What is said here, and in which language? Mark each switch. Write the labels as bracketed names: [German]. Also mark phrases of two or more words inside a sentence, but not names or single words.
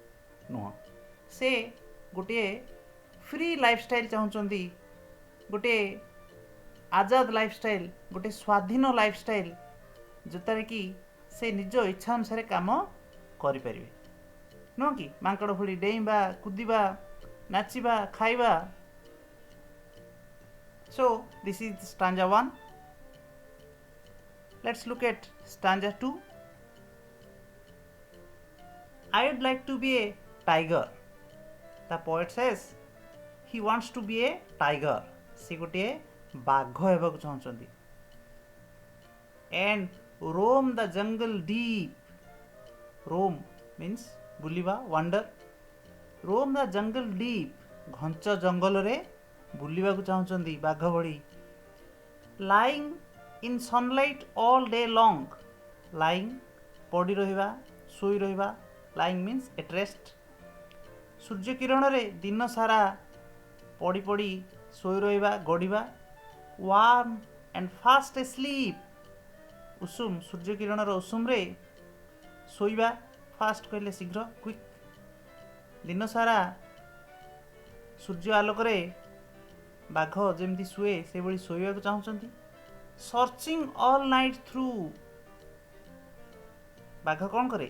[Odia] ନୁହଁ, ସେ ଗୋଟିଏ [English] free lifestyle [Odia] ଚାହୁଁଛନ୍ତି, ଗୋଟିଏ ଆଜାଦ ଲାଇଫଷ୍ଟାଇଲ୍, ଗୋଟିଏ ସ୍ୱାଧୀନ ଲାଇଫଷ୍ଟାଇଲ୍, ଯେଉଁଟାରେ କି ସେ ନିଜ ଇଚ୍ଛା ଅନୁସାରେ କାମ କରିପାରିବେ, ନୁହଁ କି? ମାଙ୍କଡ଼ ଭଳି ଡେଇଁବା କୁଦିବା ନାଚିବା ଖାଇବା। [English] So this is stanza 1. Let's look at stanza 2. I would like to be a tiger. The poet says he wants to be a tiger. [Odia] ସେ ଗୋଟିଏ ବାଘ ହେବାକୁ ଚାହୁଁଛନ୍ତି। [English] And roam the jungle deep. Roam means ବୁଲିବା, wander. Roam the jungle deep. [Odia] ଘଞ୍ଚ ଜଙ୍ଗଲରେ ବୁଲିବାକୁ ଚାହୁଁଛନ୍ତି ବାଘ ଭଳି। [English] Lying in sunlight all day long. [Odia] Lying ପଡ଼ି ରହିବା, ଶୋଇ ରହିବା। [English] Lying means at rest. [Odia] ସୂର୍ଯ୍ୟ କିରଣରେ ଦିନ ସାରା ପଡ଼ି ପଡ଼ି ଶୋଇ ରହିବା ଗଡ଼ିବା। [English] Warm and fast asleep. [Odia] ଉଷୁମ, ସୂର୍ଯ୍ୟ କିରଣର ଉଷୁମରେ ଶୋଇବା। ଫାଷ୍ଟ କହିଲେ ଶୀଘ୍ର, କ୍ୱିକ୍। ଦିନ ସାରା ସୂର୍ଯ୍ୟ ଆଲୋକରେ ବାଘ ଯେମିତି ଶୁଏ ସେଭଳି ଶୋଇବାକୁ ଚାହୁଁଛନ୍ତି। [English] searching all night through. [Odia] ବାଘ କ'ଣ କରେ?